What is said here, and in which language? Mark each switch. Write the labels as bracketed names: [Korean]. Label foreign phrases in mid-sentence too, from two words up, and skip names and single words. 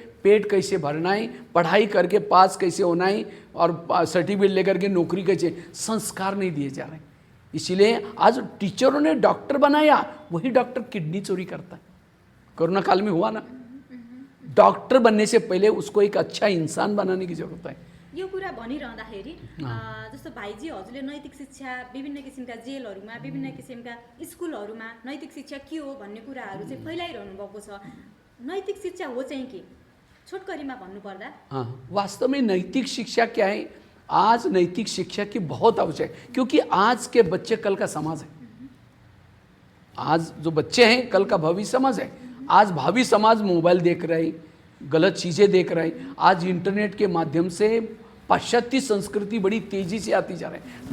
[Hindi] पेट कैसे भरना है, पढ़ाई करके पास कैसे होना है और सर्टिफिकेट लेकर के नौकरी कैसे, संस्कार नहीं दिए जा रहे। इसीलिए आज टीचरों ने डॉक्टर बनाया, वही डॉक्टर किडनी चोरी करता है। कोरोना काल में हुआ ना, डॉक्टर बनने से पहले उसको एक अच्छा इंसान बनाने की जरूरत है। [Nepali] यो कुरा भनिरहँदाखेरि जस्तो भाइजी हजुरले नैतिक शिक्षा विभिन्न किसिमका जेलहरूमा विभिन्न किसिमका स्कुलहरूमा नैतिक शिक्षा के हो भन्ने कुराहरू चाहिँ फैलाइरहनु भएको छ। नैतिक शिक्षा हो चाहिँ के, छोटकरीमा भन्नुपर्दा? [Hindi] हाँ, वास्तव में नैतिक शिक्षा क्या है? आज नैतिक शिक्षा की बहुत आवश्यक है, क्योंकि आज के बच्चे कल का समाज है। आज जो बच्चे हैं कल का भावी समाज है। आज भावी समाज मोबाइल देख रहा है, गलत चीज़ें देख रहा है। आज इंटरनेट के माध्यम से पाश्चात्य संस्कृति बड़ी तेज़ी से आती जा रही है।